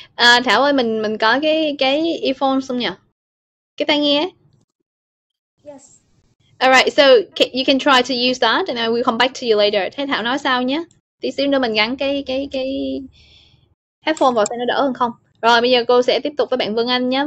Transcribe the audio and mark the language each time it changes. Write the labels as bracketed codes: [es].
[vi] Thảo ơi, mình có cái earphone không nhỉ? Cái tai nghe. [en] Yes. Alright, so you can try to use that and I will come back to you later. [vi] Thế Thảo nói sao nhé? Tí xíu nữa mình gắn cái headphone vào xem nó đỡ hơn không? Rồi bây giờ cô sẽ tiếp tục với bạn Vân Anh nhé.